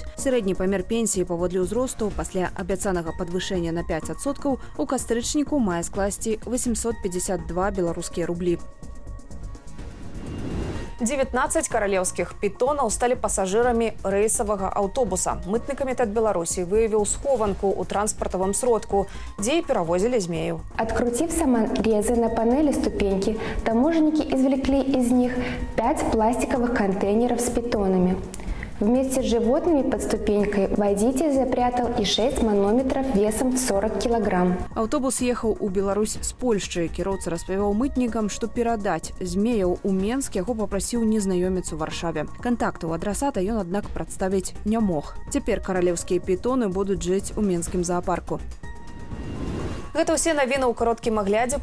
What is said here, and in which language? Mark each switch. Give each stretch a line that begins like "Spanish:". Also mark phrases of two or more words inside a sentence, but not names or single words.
Belarusian: Сярэдні памер пенсіі паводле ўзросту пасля абяцанага падвышэння на 5% у кастрычніку мае скласці 852 беларускія рублі. 19 каралеўскіх пітонаў сталі пасажырамі рэйсавага аўтобуса. Мытны камітэт Беларусі выявіў схованку ў транспартавым сродку, дзе і перавозілі змею.
Russian: Открутив саморезы на панели ступеньки, таможенники извлекли из них 5 пластиковых контейнеров с питонами. Вместе с животными под ступенькой водитель запрятал и 6 манометров весом в 40 килограмм.
Belarusian: Аўтобус ехаў у Беларусь з Польшчы. Кіроўца распавяў мытнікам, што перадаць змеяў у Менск яго папрасіў незнаёмец у Варшаве. Кантакты ў адрасата ён, аднак, прадставіць не мог. Цяпер каралеўскія пітоны будуць жыць у менскім заапарку. Гэта ўсе навіны ў кароткім аглядзе.